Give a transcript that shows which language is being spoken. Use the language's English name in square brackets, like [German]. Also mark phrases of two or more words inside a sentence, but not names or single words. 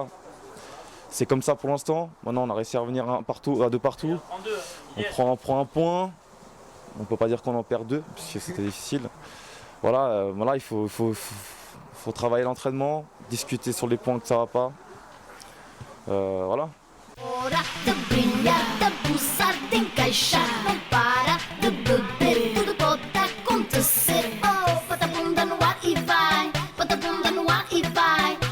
[French] C'est comme ça pour l'instant. Maintenant, on a réussi à revenir à deux partout. On prend un point. On ne peut pas dire qu'on en perd deux, puisque c'était difficile. Voilà, il faut travailler l'entraînement, discuter sur les points que ça ne va pas. Voilà. [Portuguese] Hora de brilhar, de pulsar, de encaixar. Não para de beber, tudo pode acontecer. Oh, bota a bunda no ar e vai, bota a bunda no ar e vai.